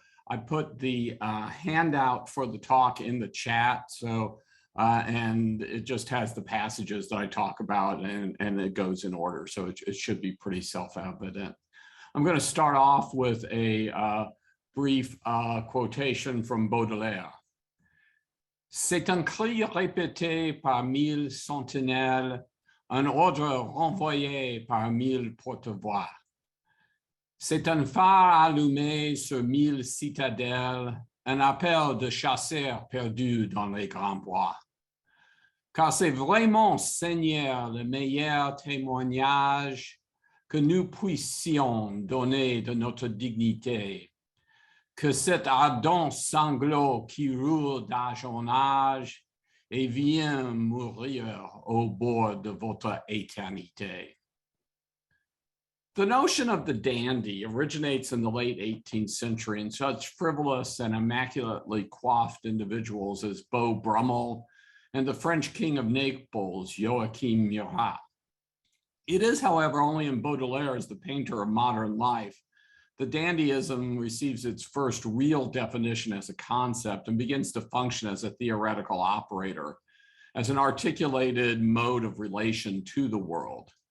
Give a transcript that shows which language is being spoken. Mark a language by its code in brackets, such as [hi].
[en] I put the handout for the talk in the chat, so and it just has the passages that I talk about, and it goes in order, so it should be pretty self-evident. I'm going to start off with a brief quotation from Baudelaire. [fr] C'est un cri répété par mille sentinelles, un ordre renvoyé par mille porte-voix. C'est un phare allumé sur mille citadelles, un appel de chasseurs perdus dans les grands bois. Car c'est vraiment, Seigneur, le meilleur témoignage que nous puissions donner de notre dignité, que cet ardent sanglot qui roule d'âge en âge et vient mourir au bord de votre éternité. [en] The notion of the dandy originates in the late 18th century in such frivolous and immaculately coiffed individuals as Beau Brummel and the French king of Naples, Joachim Murat. It is, however, only in Baudelaire as the painter of modern life that dandyism receives its first real definition as a concept and begins to function as a theoretical operator, as an articulated mode of relation to the world.